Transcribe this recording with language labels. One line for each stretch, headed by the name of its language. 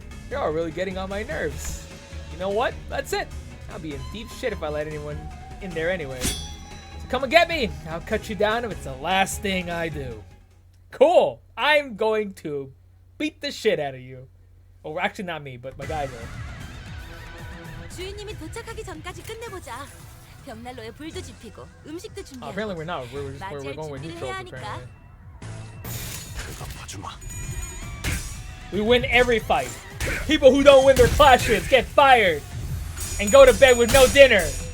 English: You're really getting on my nerves. You know what? That's it. I'll be in deep shit if I let anyone in there anyway. So come and get me. I'll cut you down if it's the last thing I do. Cool. I'm going to beat the shit out of you. Well, actually not me, but my guys are.
Korean: 주인님이 도착하기 전까지 끝내보자. 벽난로에 불도 지피고 음식도 준비하고.
English: Apparently we're not. We're going with neutral apparently. We win every fight. People who don't win their clashes get fired and go to bed with no dinner.